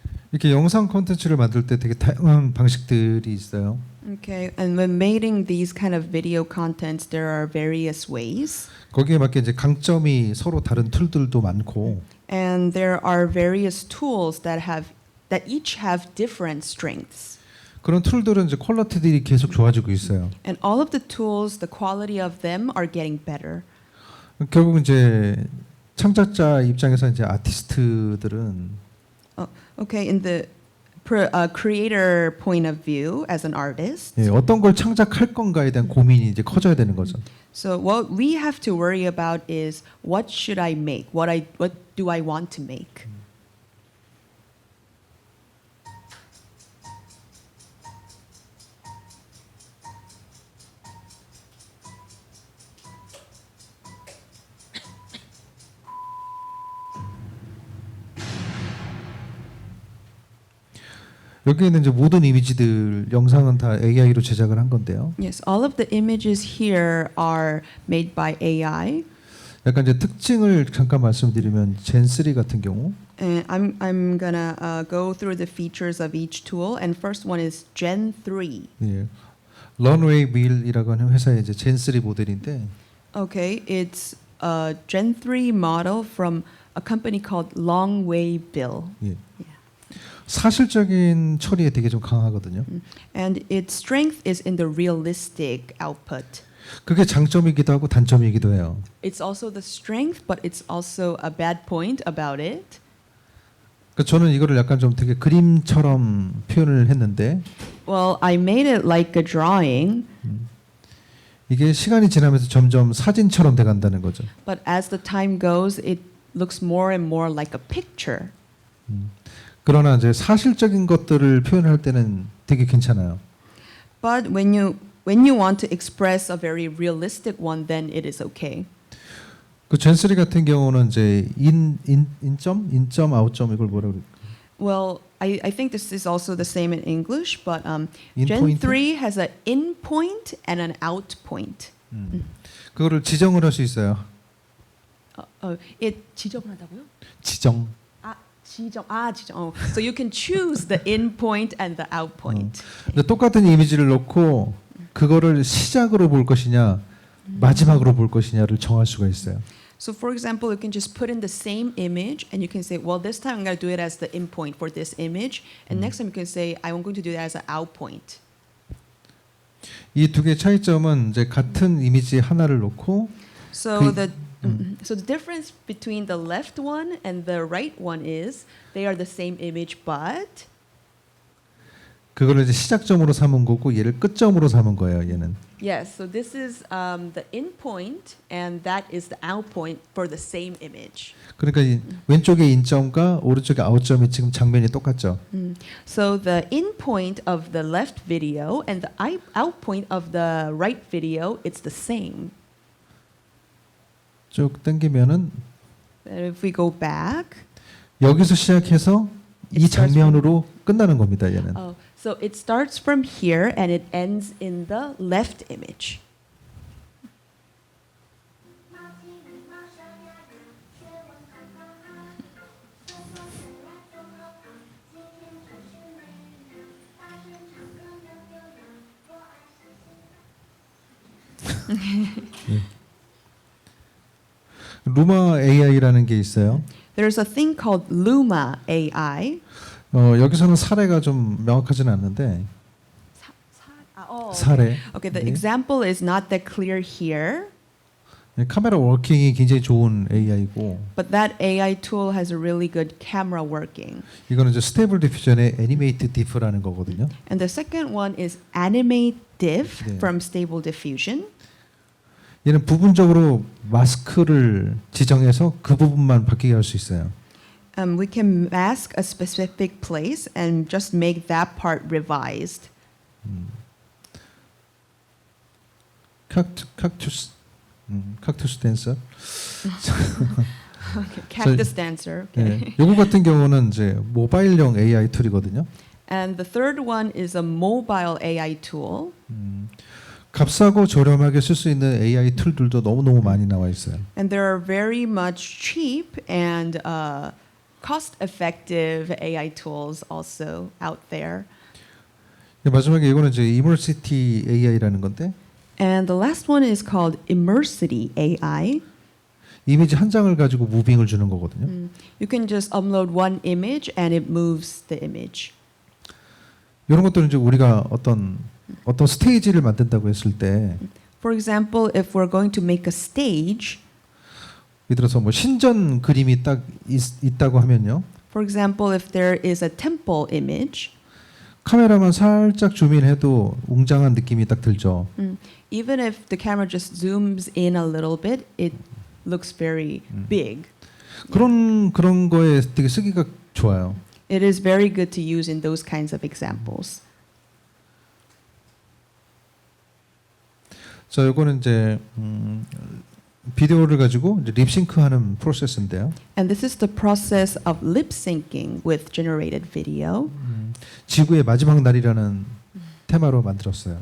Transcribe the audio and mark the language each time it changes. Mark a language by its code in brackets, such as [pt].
[ko] 이렇게 영상 콘텐츠를 만들 때 되게 다양한 방식들이 있어요. [en] Okay, and when making these kind of video contents, there are various ways, [ko] 거기에 맞게 이제 강점이 서로 다른 툴들도 많고 [en] and there are various tools that each have different strengths. [ko] 그런 툴들은 이제 퀄리티들이 계속 좋아지고 있어요. [en] And all of the tools, the quality of them are getting better. [ko] 결국 이제 창작자 입장에서 이제 아티스트들은 [en] Okay, in the creator point of view, as an artist, [ko] 예, 어떤 걸 창작할 건가에 대한 고민이 이제 커져야 되는 거죠. [en] so what we have to worry about is what should I make? What do I want to make? [ko] 여기 있는 이제 모든 이미지들 영상은 다 AI로 제작을 한 건데요. [en] Yes, all of the images here are made by AI. [ko] 약간 이제 특징을 잠깐 말씀드리면 젠3 같은 경우 [en] And I'm gonna go through the features of each tool. And first one is Gen 3. [ko] 예, 런웨이 밀이라고 하는 회사의 이제 젠3 모델인데 [en] Okay, it's a Gen 3 model from a company called Longway Bill. [ko] 예, 사실적인 처리에 되게 좀 강하거든요. [en] And its strength is in the realistic output. [ko] 그게 장점이기도 하고 단점이기도 해요. [en] It's also the strength, but it's also a bad point about it. [ko] 그러니까 저는 이거를 약간 좀 되게 그림처럼 표현을 했는데 [en] Well, I made it like a drawing, [ko] 이게 시간이 지나면서 점점 사진처럼 돼간다는 거죠. [en] but as the time goes, it looks more and more like a picture. [ko] 그러나 이제 사실적인 것들을 표현할 때는 되게 괜찮아요. [en] But when you want to express a very realistic one, then it is okay. [ko] 그 젠3 같은 경우는 이제 인점, 아웃점 이걸 뭐라 그래? [en] Well, I think this is also the same in English, but In Gen point? 3 has an in point and an out point. [ko] 그거를 지정을 할 수 있어요. 지정을 한다고요? 지정. 지정. [en] So you can choose the in point and the out point. [ko] 근데 똑같은 이미지를 놓고 그거를 시작으로 볼 것이냐, 마지막으로 볼 것이냐를 정할 수가 있어요. [en] So for example, you can just put in the same image and you can say, well, this time I'm going to do it as the in point for this image, and next time you can say, I'm going to do it as an out point. [ko] 이 두 개의 차이점은 이제 같은 이미지 하나를 놓고 [en] So so the difference between the left one and the right one is they are the same image, but [ko] 그거를 이제 시작점으로 삼은 거고 얘를 끝점으로 삼은 거예요. 얘는. [en] Yes, so this is the in point, and that is the out point for the same image. [ko] 그러니까 이 왼쪽의 인점과 오른쪽의 아웃점이 지금 장면이 똑같죠. [en] So the in point of the left video and the out point of the right video, it's the same. [ko] 쭉 당기면은 [en] And if we go back, [ko] 여기서 시작해서 이 장면으로 끝나는 겁니다. 얘는. [en] so it starts from here and it ends in the left image. [ko] 루마 AI라는 게 있어요. [en] There's a thing called Luma AI. [ko] 여기서는 사례가 좀 명확하지는 않는데 [en] Oh, [ko] 사례. [en] okay, the [ko] 네. [en] example is not that clear here, [ko] 카메라 워킹이 굉장히 좋은 AI고 [en] but that AI tool has a really good camera working. [ko] 이거는 이제 스테이블 디퓨전의 애니메이트 디프라는 거거든요. [en] And the second one is Animate Diff [ko] 네. [en] from Stable Diffusion. [ko] 얘는 부분적으로 마스크를 지정해서 그 부분만 바뀌게 할 수 있어요. [en] We can mask a specific place and just make that part revised. [ko] 칵투스 댄서. [en] Okay, Cactus Dancer. Okay. [ko] 네. 요거 같은 경우는 이제 모바일용 AI 툴이거든요. [en] And the third one is a mobile AI tool. [ko] 값싸고 저렴하게 쓸 수 있는 AI 툴들도 너무너무 많이 나와 있어요. [en] And there are very much cheap and cost-effective AI tools also out there. [ko] 마지막에 이거는 이제 이머시티 AI라는 건데 [en] And the last one is called Immersity AI. [ko] 이미지 한 장을 가지고 무빙을 주는 거거든요. [en] You can just upload one image and it moves the image. [ko] 이런 것들은 이제 우리가 어떤 스테이지를 만든다고 했을 때 [en] For example, if we're going to make a stage, [ko] 예를 들어서 뭐 신전 그림이 딱 있다고 하면요. [en] for example, if there is a temple image, [ko] 카메라만 살짝 줌인해도 웅장한 느낌이 딱 들죠. [en] even if the camera just zooms in a little bit, it looks very big. [ko] 그런 거에 되게 쓰기가 좋아요. [en] It is very good to use in those kinds of examples. [ko] 자, 요거는 이제 비디오를 가지고 이제 립싱크하는 프로세스인데요. [en] And this is the process of lip syncing with generated video. [ko] 지구의 마지막 날이라는 테마로 만들었어요.